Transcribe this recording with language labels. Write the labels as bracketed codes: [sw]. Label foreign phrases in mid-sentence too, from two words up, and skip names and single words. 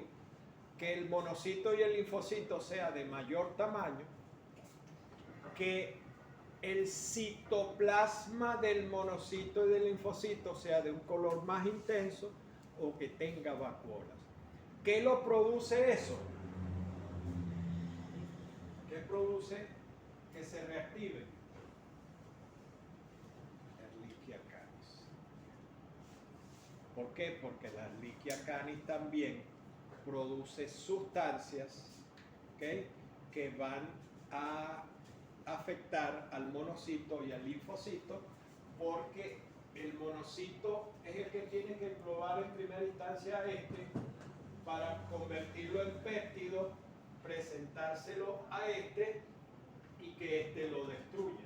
[es] Que el monocito y el linfocito sea de mayor tamaño, que el citoplasma del monocito y del linfocito sea de un color más intenso o que tenga vacuolas. ¿Qué lo produce eso? ¿Qué produce que se reactive? Ehrlichia canis. ¿Por qué? Porque la Ehrlichia canis también produce sustancias, ¿okay?, que van a afectar al monocito y al linfocito, porque el monocito es el que tiene que probar en primera instancia para convertirlo en péptido, presentárselo a y que lo destruya.